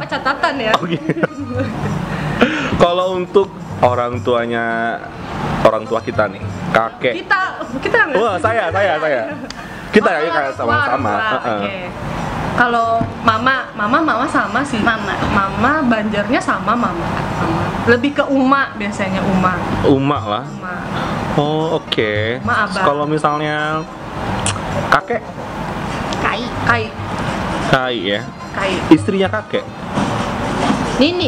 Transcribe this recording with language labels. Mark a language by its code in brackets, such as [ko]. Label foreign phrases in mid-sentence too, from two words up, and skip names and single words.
[id] Apa catatan ya? Oke. Kalau untuk orang tua kita nih, kakek. Kita nggak? Wah, saya. Kita ya kayak sama-sama. Oke. Kalau mama sama sih. Mama Banjarnya sama mama. Lebih ke Uma biasanya Uma lah. Uma. Oh, oke. Uma, abah. Kalau misalnya kakek, Kai. ya. Kai. Istrinya kakek, Nini.